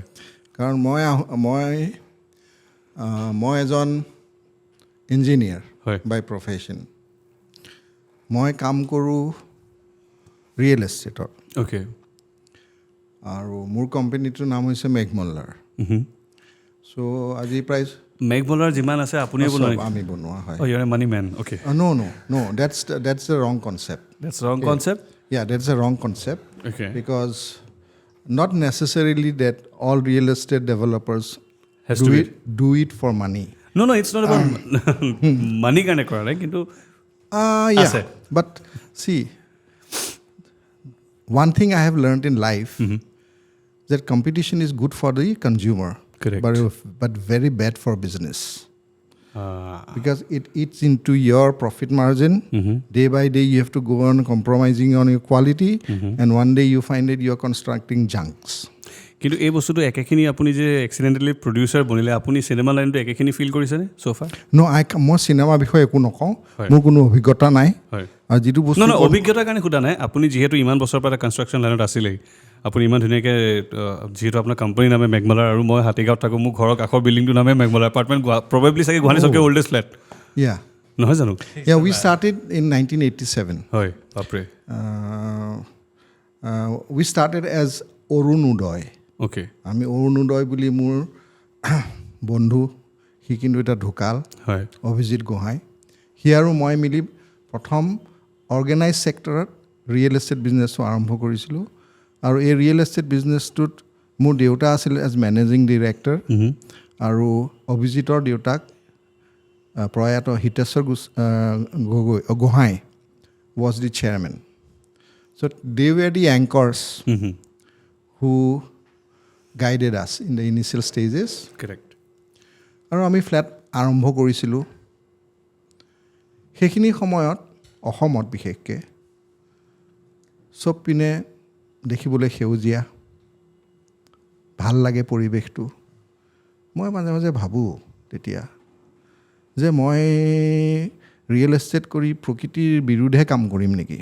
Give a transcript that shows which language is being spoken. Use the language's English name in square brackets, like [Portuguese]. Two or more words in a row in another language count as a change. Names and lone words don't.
[Assamese] কাৰণ মই এজন ইঞ্জিনিয়াৰ [English] by profession. [Assamese] মই কাম কৰোঁ [English] real estate. [Assamese] অ'কে। আৰু মোৰ কোম্পানীটোৰ নাম হৈছে মেঘমল্লাৰ। চ' আজি প্ৰায় মেঘমল্লাৰ যিমান আছে আপুনি আমি বনোৱা হয়। [English] You are a money man. Okay. No, that's the wrong concept. That's wrong concept? Yeah, that's a wrong concept. Okay. Because not necessarily that all real estate developers do it for money. No, it's not about money [Assamese] কাৰণে কৰা নাই, কিন্তু [English] yeah, but see, one thing I have learned in life that competition is good for the consumer. Correct. But very bad for business. Because it eats into your profit margin. Day by day you have to go on compromising on your quality, and one day you find that you are constructing junks. [Assamese] কিন্তু এই বস্তুটো একেখিনি আপুনি যে [English] accidentally producer [Assamese] বনিলে, আপুনি [English] cinema line [Assamese] একেখিনি ফিল কৰিছেনে চ'ফাৰ? মই চিনেমা বিষয়ে একো নকওঁ, মোৰ কোনো অভিজ্ঞতা নাই। আৰু যিটো বস্তু অভিজ্ঞতাৰ কাৰণে সোধা নাই, আপুনি যিহেতু ইমান বছৰৰ পৰা [English] construction line [Assamese] আছিলেই, আপুনি ইমান ধুনীয়াকৈ যিহেতু আপোনাৰ কোম্পানীৰ নামে মেঘমল্লাৰ আৰু মই হাতীগাঁৱত থাকোঁ, মোৰ ঘৰৰ কাষৰ বিল্ডিংটোৰ নামে মেঘমল্লাৰ এপাৰ্টমেণ্ট, প্ৰবেবলি চাগে গুৱাহাটী চবকে [English] oldest flat. [Assamese] নহয় জানো? [English] we started in 1987. [Assamese] হয়, বাপৰে। [English] We started as অৰুণোদয়। [Assamese] অ'কে। আমি অৰুণোদয় বুলি, মোৰ বন্ধু সি কিন্তু এটা ঢুকাল, হয়, অভিজিত গোহাঁই, সি আৰু মই মিলি প্ৰথম [English] organised sector real estate business [Assamese] আৰম্ভ কৰিছিলোঁ। আৰু এই [English] real estate business [Assamese] মোৰ দেউতা আছিল [English] as managing director, [Assamese] আৰু অভিজিতৰ দেউতাক প্ৰয়াত হিতেশ্বৰ গোহাঁই [English] was the chairman. So they were the anchors who guided us in the initial stages. Correct. [Assamese] আৰু আমি ফ্লেট আৰম্ভ কৰিছিলোঁ। সেইখিনি সময়ত অসমত বিশেষকৈ চব পিনে দেখিবলৈ সেউজীয়া, ভাল লাগে পৰিৱেশটো। মই মাজে মাজে ভাবোঁ তেতিয়া যে মই ৰিয়েল এষ্টেট কৰি প্ৰকৃতিৰ বিৰুদ্ধে কাম কৰিম নেকি।